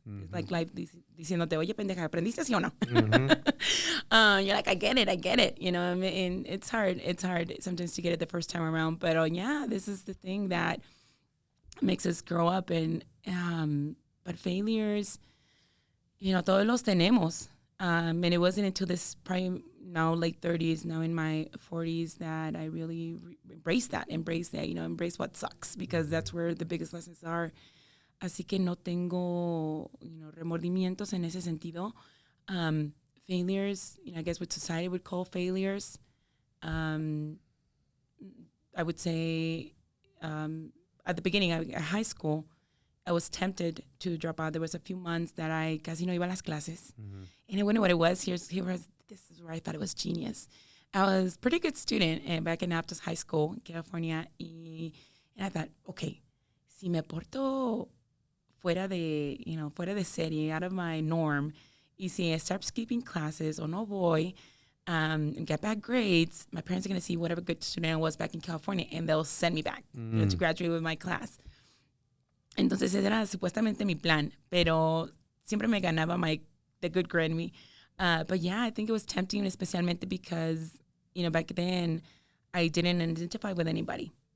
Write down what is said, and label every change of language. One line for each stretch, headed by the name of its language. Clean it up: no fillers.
English: It's like life
Spanish: diciéndote, oye, pendeja, ¿aprendiste sí o no?
English: You're like, I get it. And it's hard sometimes to get it the first time around. But this is the thing that makes us grow up. And but failures,
Spanish: todos los tenemos.
English: And it wasn't until this probably now late 30s, now in my 40s, that I really embrace that, embrace what sucks, because that's where the biggest lessons are.
Spanish: Así que no tengo, remordimientos en ese sentido.
English: Failures, I guess what society would call failures. I would say at the beginning, at high school, I was tempted to drop out. There was a few months that I
Spanish: casi no iba a las clases.
English: And I wonder what it was. This is where I thought it was genius. I was a pretty good student back in Aptos High School in California. And I thought, okay,
Spanish: si me porto fuera de serie,
English: out of my norm, y si I start skipping classes or
Spanish: no voy,
English: and get bad grades, my parents are going to see whatever good student I was back in California, and they'll send me back to graduate with my class.
Spanish: Entonces ese era supuestamente mi plan, pero siempre me ganaba
English: the good grade in me. But I think it was tempting, especialmente because, back then I didn't identify with anybody.